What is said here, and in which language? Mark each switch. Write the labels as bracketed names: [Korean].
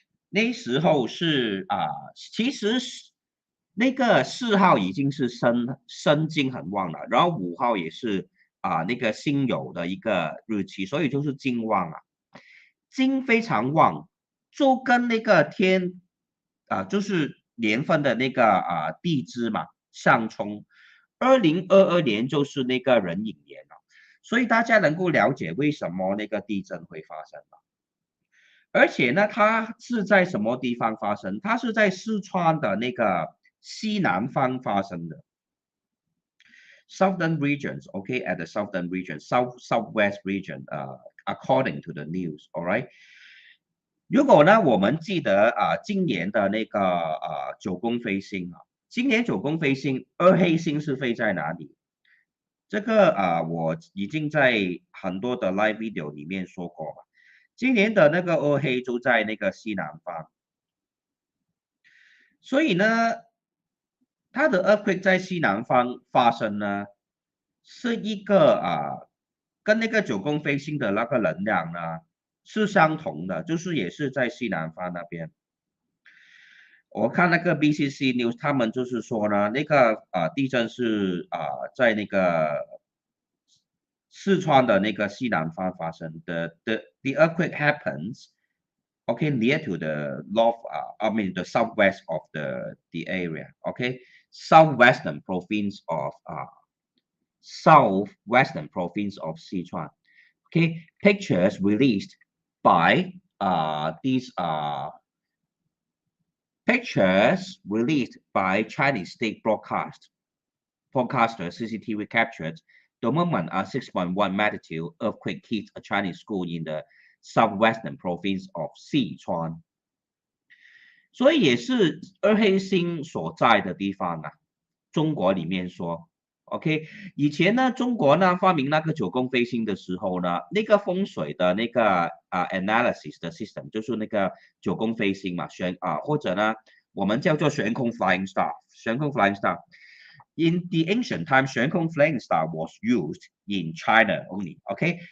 [Chinese] 那时候是其实那个4号已经是申金很旺了，然后5号也是那个辛酉的一个日期，所以就是金旺金非常旺，就跟那个天就是年份的那个地支嘛相冲。 2022年就是那个壬寅年了，所以大家能够了解为什么那个地震会发生了。而且呢，它是在什么地方发生？它是在四川的那个西南方发生的 [English] ，southern regions, OK, at the southern region, southwest region, according to the news, all right. [Chinese] 如果呢，我们记得今年的那个9宫飞星今年9宫飞星2黑星是飞在哪里？这个我已经在很多的 live video 里面说过了。今年的那个2黑就在那个西南方，所以呢，它的earthquake在西南方发生呢，是一个跟那个9宫飞星的那个能量呢是相同的，就是也是在西南方那边。我看那个 BCC News，他们就是说呢，那个地震是在那个四川的那个西南方发生的。 [English] The earthquake happens, okay, near to the north, I mean the southwest of the area, okay, southwestern province of southwestern province of Sichuan. Okay, pictures released by these pictures released by Chinese state broadcaster CCTV captured the moment a 6.1 magnitude earthquake hit a Chinese school in the southwestern province of Sichuan. [Chinese] 所以也是二黑星所在的地方啊。中国里面说，OK，以前呢，中国呢发明那个九宫飞星的时候呢，那个风水的那个analysis 的 system 就是那个九宫飞星嘛，或者呢我们叫做悬空 flying star，悬空 flying star。 [English] In the ancient times, 悬空 flying star was used in China only, okay?